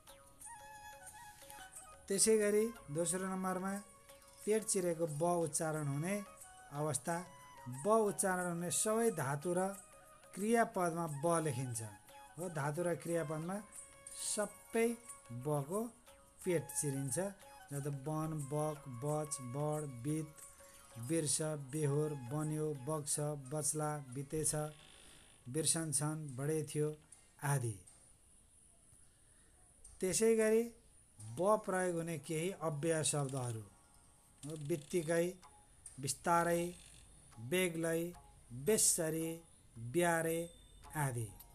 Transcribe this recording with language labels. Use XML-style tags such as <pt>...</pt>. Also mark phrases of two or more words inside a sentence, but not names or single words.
<ne>त्यसै गरी दोस्रो नम्बरमा पेट चिरेको ब उच्चारण हुने अवस्था, ब उच्चारण हुने सबै धातु र क्रियापदमा ब लेखिन्छ हो। धातु र क्रियापदमा सबै बको पेट चिरिन्छ। जस्तो बन, बक, बच, बड, बित, बिर्स, बेहोर, बन्यो, बग्छ, बच्ला, बितेछ, बिर्सन्छन्, बढेथ्यो आदि। त्यसै गरी ब प्रयोग हुने केही अव्यय शब्दहरू हो। बित्तिकै, बिस्तारै, बेग्लै, बेस्सरी, ब्यारे आदि।</ne>